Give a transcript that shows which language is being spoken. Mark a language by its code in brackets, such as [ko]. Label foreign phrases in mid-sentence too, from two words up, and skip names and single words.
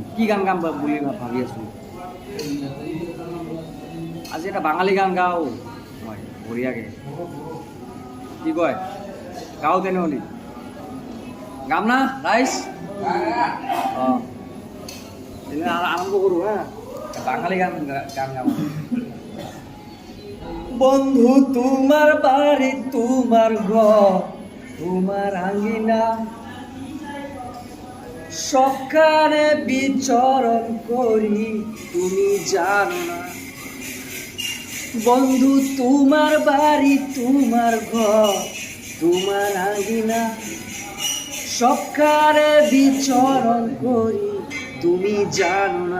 [as] কি গান গাম বুলি ভাবি আছোঁ। আজি এটা বাঙালী গান গাওঁ মই বঢ়িয়াকৈ। কি কয়, গাওঁ তেনেহ'লে গাম না ৰাইজ? অঁ, তেনে আৰম্ভ কৰোঁ হা। বাঙালী গান গাম। [bn] বন্ধু তোমার বাড়ি, তোমার ঘর, তোমার আঙ্গিনা, সকালে বিচরণ করি তুমি জানো না। বন্ধু তোমার বাড়ি, তোমার ঘর, তোমার আঙ্গিনা, সকালে বিচরণ করি তুমি জানো না।